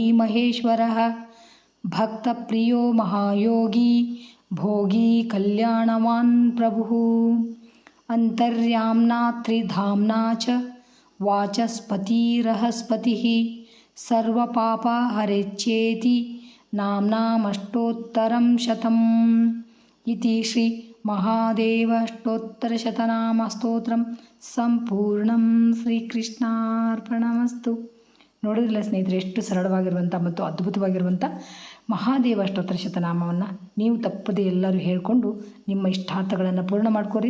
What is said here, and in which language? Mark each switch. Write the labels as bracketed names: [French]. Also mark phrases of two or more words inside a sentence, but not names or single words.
[Sanskrit] ಮಹೇಶ್ವರಃ ಭಕ್ತಪ್ರಿಯೋ ಮಹಾಯೋಗಿ ಭೋಗಿ ಕಲ್ಯಾಣವಾನ್ ಪ್ರಭುಃ ಅಂತರ್ಯಾಮ್ನಾ ತ್ರಿಧಾಮ್ನಾ ಚ ವಾಚಸ್ಪತಿರಹಸ್ಪತಿಃ ಸರ್ವಪಾಪ ಹರೇಚ್ಛೇತಿ ನಾಮ್ನಾಮಷ್ಟೋತ್ತರಂ ಶತಂ ಇತಿ ಶ್ರೀ ಮಹಾದೇವ ಅಷ್ಟೋತ್ತರ ಶತನಾಮ ಸ್ತೋತ್ರಂ ಸಂಪೂರ್ಣಂ. ಶ್ರೀಕೃಷ್ಣಾರ್ಪಣಮಸ್ತು. [Kannada] ನೋಡಿದ್ರಲ್ಲ ಸ್ನೇಹಿತರೆ, ಎಷ್ಟು ಸರಳವಾಗಿರುವಂಥ ಮತ್ತು ಅದ್ಭುತವಾಗಿರುವಂಥ ಮಹಾದೇವ ಅಷ್ಟೋತ್ತರ ಶತನಾಮವನ್ನು ನೀವು ತಪ್ಪದೆ ಎಲ್ಲರೂ ಹೇಳಿಕೊಂಡು ನಿಮ್ಮ ಇಷ್ಟಾರ್ಥಗಳನ್ನು ಪೂರ್ಣ ಮಾಡ್ಕೊರಿ.